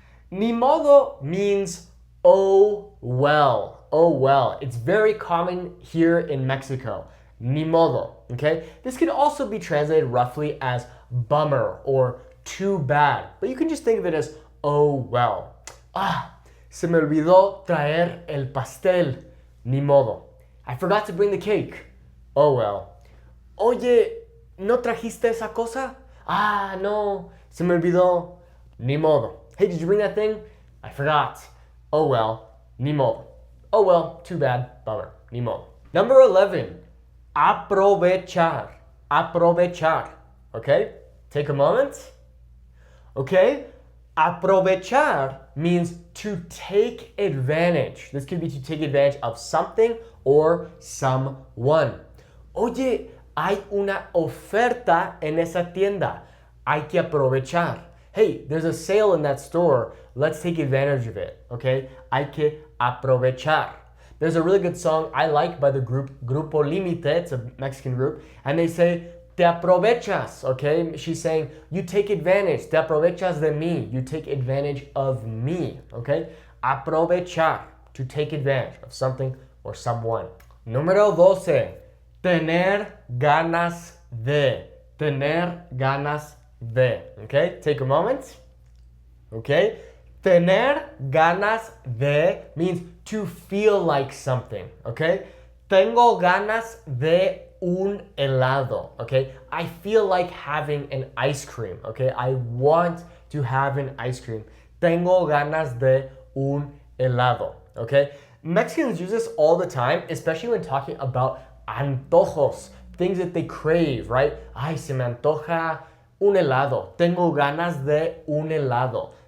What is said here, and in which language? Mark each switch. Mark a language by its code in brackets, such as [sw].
[en] Ni modo means oh well. Oh well. It's very common here in Mexico. Ni modo. Okay? This can also be translated roughly as bummer or too bad. But you can just think of it as oh well. [es] Se me olvidó traer el pastel. Ni modo. [en] I forgot to bring the cake. Oh well. [es] Oye, ¿no trajiste esa cosa? No. Se me olvidó. Ni modo. [en] Hey, did you bring that thing? I forgot. Oh well. Ni modo. Oh well, too bad. Bummer. Ni modo. Number 11. Aprovechar. Aprovechar. Okay? Take a moment. Okay? Aprovechar means to take advantage. This could be to take advantage of something or someone. [es] Oye, hay una oferta en esa tienda. Hay que aprovechar. [en] Hey, there's a sale in that store. Let's take advantage of it. Okay? [es] Hay que aprovechar. [en] There's a really good song I like by the group Grupo Límite. It's a Mexican group. And they say, [es] te aprovechas, [en] okay? She's saying, you take advantage. [es] Te aprovechas de mí. [en] You take advantage of me, okay? Aprovechar, to take advantage of something or someone. [es] Número 12, tener ganas de. [en] Tener ganas de, okay? Take a moment, okay? Tener ganas de means to feel like something, okay? [es] Tengo ganas de un helado, okay? [en] I feel like having an ice cream, okay? I want to have an ice cream. [es] Tengo ganas de un helado, okay? [en] Mexicans use this all the time, especially when talking about antojos, things that they crave, right? [es] Ay, se me antoja un helado. Tengo ganas de un helado.